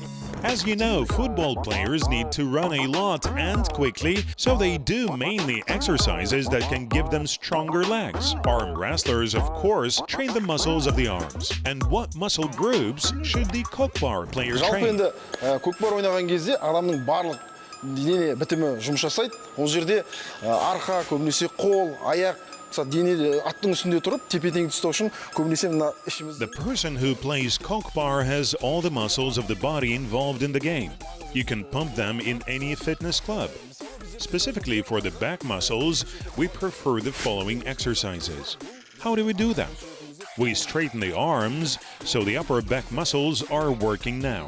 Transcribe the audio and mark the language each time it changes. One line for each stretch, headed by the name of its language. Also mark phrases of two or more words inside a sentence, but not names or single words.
English: As you know, football players need to run a lot and quickly, so they do mainly exercises that can give them stronger legs. Arm wrestlers, of course, train the muscles of the arms. And what muscle groups should the Kokpar player train?
Kazakh: Көкпар ойнаған кезде адамның барлық дене бітімі жұмыс жасайды. Ол жерде арқа, көбінесе қол, аяқ, дене аттың үстінде тұрып, тепе-теңдік ұстау үшін көбінесе мына ішімізде.
English: The person who plays Kokpar has all the muscles of the body involved in the game. You can pump them in any fitness club. Specifically for the back muscles, we prefer the following exercises. How do we do that? We straighten the arms, so the upper back muscles are working now.